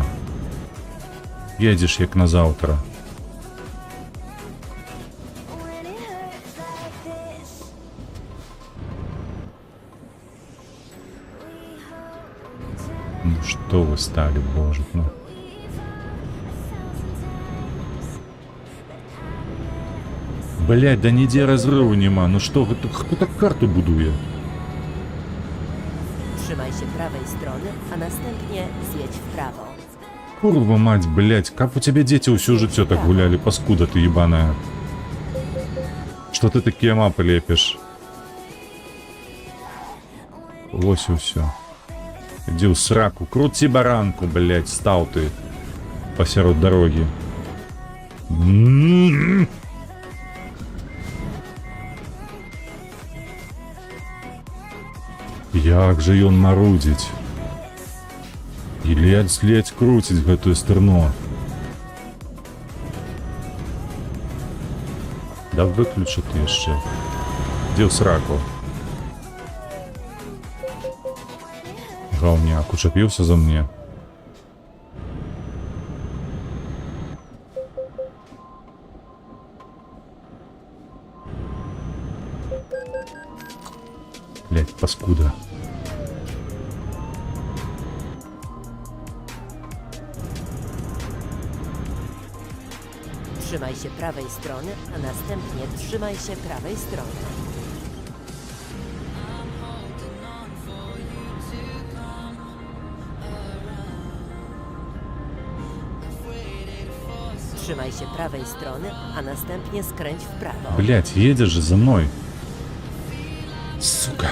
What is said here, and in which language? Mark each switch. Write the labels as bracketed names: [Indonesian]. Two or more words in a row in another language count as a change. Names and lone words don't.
[Belarusian] Едзеш як на заўтра. Ну што вы сталі, боже, ну. Блядь, да нідзе разрыву няма. Ну што гэта, хто так карту будуе? [Polish] Trzymaj się prawej strony, a następnie zjedź w prawo. [Russian] Курва мать, блядь, как у тебя дети [Belarusian] ўсё жыццё [Russian] так гуляли, паскуда ты ебаная. Что ты такие мапы лепишь? Вось и всё. Иди в сраку, крути баранку, блядь, стал ты посеред дороги. [Belarusian] Як же ён марудзіць. І ледзь круціць гэтую стырно. Да выключи ты яшчэ. Ідзі ў сраку. Гаўняк, учапіўся за мне. [Russian] Блядь, паскуда. [Polish] Trzymaj się prawej strony, a następnie trzymaj się prawej strony. Trzymaj się prawej strony, a następnie skręć w prawo. [Russian] Блядь, едешь же за мной. Сука.